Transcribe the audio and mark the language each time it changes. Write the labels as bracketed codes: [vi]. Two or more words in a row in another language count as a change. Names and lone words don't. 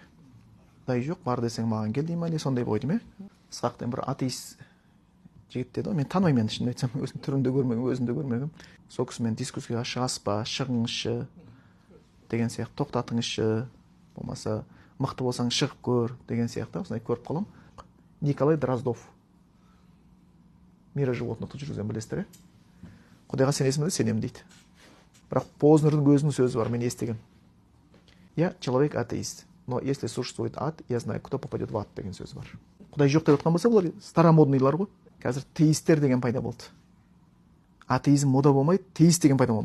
[kk] Құдай жоқ, бар десең маған кел дей ма, не сондай ғой дейме. Ысқақтен бір атеист жігіт деді ғой, мен танымаймын, шынын айтсам, өзім түрінде көрмегім, өзімде көрмегім. Сол кісімен дискуссияға шығасыз ба, шығыңызшы деген сияқты, тоқтатыңызшы, болмаса мықты болсаң шығып көр деген сияқты, осындай көріп қалам. Николай Дроздов. Мира животных жүргізген, білесіздер, Құдайға сенесің бе, сенемін дейді. Бірақ Познердің өзінің сөзі бар, мен естіген. [ru] Я человек атеист, но если существует ад, я знаю, кто попадет в ад [kk] деген сөзі бар. Құдай жоқ деп жатқан болса, бұлар старомодныйлар ғой. Қазір теисттер деген пайда болды. Атеизм мода болмайды, теист деген пайда болды.